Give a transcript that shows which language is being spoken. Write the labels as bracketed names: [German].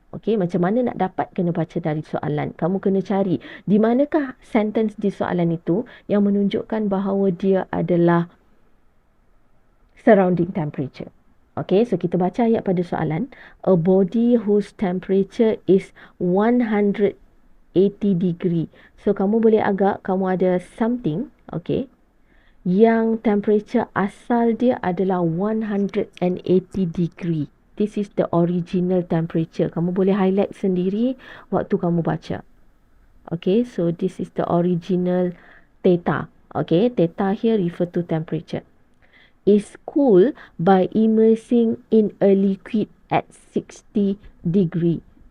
[Malay] Okay, macam mana nak dapat, kena baca dari soalan. Kamu kena cari di manakah sentence di soalan itu yang menunjukkan bahawa dia adalah surrounding temperature. Okay, so kita baca ayat pada soalan. [English] A body whose temperature is 180 degree. [Malay] So kamu boleh agak, kamu ada something, okay, yang temperature asal dia adalah 180 degree. [English] This is the original temperature. [Malay] Kamu boleh highlight sendiri waktu kamu baca. [English] Okay, so this is the original theta. Okay, theta here refer to temperature. Is cooled by immersing in a liquid at 60 degree.